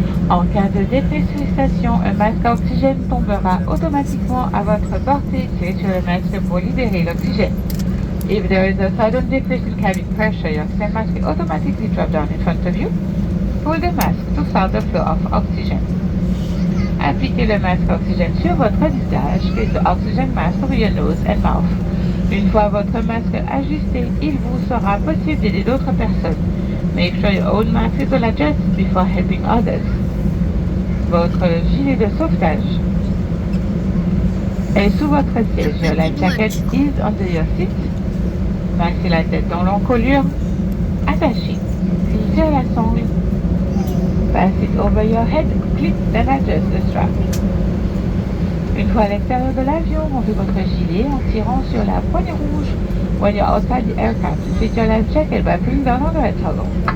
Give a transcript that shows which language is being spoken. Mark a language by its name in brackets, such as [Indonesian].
[French] En cas de dépressurisation, un masque à oxygène tombera automatiquement à votre portée. Tirez sur le masque pour libérer l'oxygène. [English] If there is a sudden decrease in cabin pressure, your oxygen mask will automatically drop down in front of you. Pull the mask to start the flow of oxygen. [French] Appliquez le masque oxygène sur votre visage. [English] Place the oxygen mask over your nose and mouth. [French] Une fois votre masque ajusté, il vous sera possible d'aider d'autres personnes. [English] Make sure your own mask is well adjusted before helping others. [French] Votre gilet de sauvetage est sous votre siège. [English] Your life jacket is under your seat. [French] Maxez la tête dans l'encolure. Attachez. Tirez la sangle. [English] Pass it over your head, clip, then adjust the strap. [French] Une fois à l'extérieur de l'avion, rangez votre gilet en tirant sur la poignée rouge. [English] When you're outside the aircraft, fit your life jacket by pulling down on the red toggle.